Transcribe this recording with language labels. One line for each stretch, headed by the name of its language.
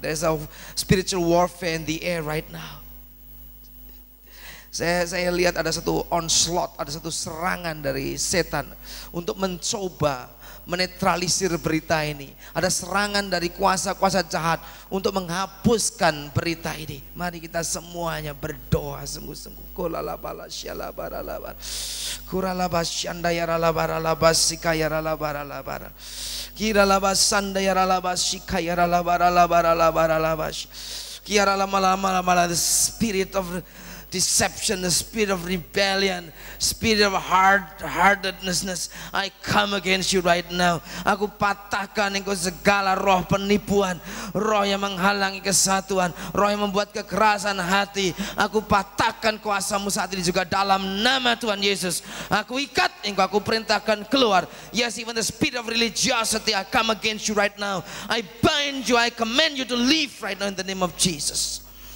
English: There's a spiritual warfare in the air right now.
Indonesian: Saya lihat ada satu onslaught, ada satu serangan dari setan untuk mencoba menetralisir berita ini. Ada serangan dari kuasa-kuasa jahat untuk menghapuskan berita ini. Mari kita semuanya berdoa sungguh-sungguh. Kolalabala syalabaralaba. Kuralabas syandayaralabaralabas sikayaralabaralabara. Kiralabas sandayaralabas sikayaralabaralabaralabaralabas.
English: Kiralamalamalamala, the spirit of deception, the spirit of rebellion, spirit of hard-heartedness, I come against you right now.
Indonesian: Aku patahkan engkau segala roh penipuan, roh yang menghalangi kesatuan, roh yang membuat kekerasan hati. Aku patahkan kuasamu saat ini juga dalam nama Tuhan Yesus. Aku ikat engkau, aku perintahkan keluar.
English: Yes, even the spirit of religiosity, I come against you right now. I bind you, I command you to leave right now in the name of Jesus.